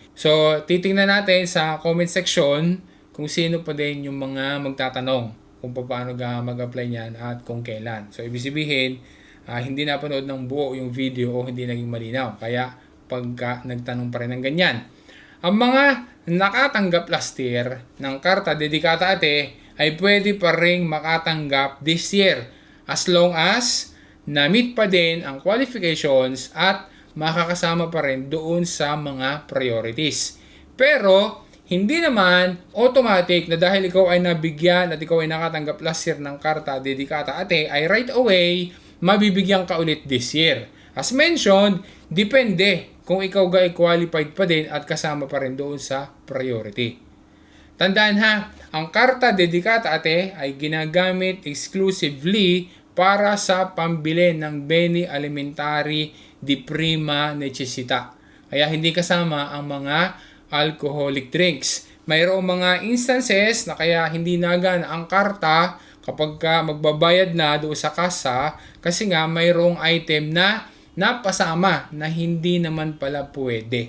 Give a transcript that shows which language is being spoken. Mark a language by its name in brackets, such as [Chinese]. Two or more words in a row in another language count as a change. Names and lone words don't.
[Filipino] So, titingnan natin sa [English] comment section [Filipino] kung sino pa din yung mga magtatanong kung paano mag-apply niyan at kung kailan. So, ibig sabihin, hindi napanood ng buo yung video o hindi naging malinaw. Kaya, pagka nagtanong pa rin ng ganyan. Ang mga nakatanggap [English] last year [Filipino] ng Carta Dedicata Ate ay pwede pa rin makatanggap [English] this year as long as [Filipino] na-meet pa din ang qualifications at makakasama pa rin doon sa mga priorities. Pero hindi naman automatic na dahil ikaw ay nabigyan at ikaw ay nakatanggap [English] last year [Filipino] ng Carta Dedicata Ate ay [English] right away [Filipino] mabibigyan ka ulit [English] this year. As mentioned, [Filipino] depende kung ikaw ay qualified pa din at kasama pa rin doon sa priority. Tandaan ha, ang Carta Dedicata Ate ay ginagamit exclusively para sa pambili ng [Italian] beni alimentari di prima necessità. [Filipino] Kaya hindi kasama ang mga [English] alcoholic drinks. [Filipino] Mayroong mga instances na kaya hindi nagana ang karta kapag ka magbabayad na doon sa kasa kasi nga mayroong item na napasama na hindi naman pala pwede.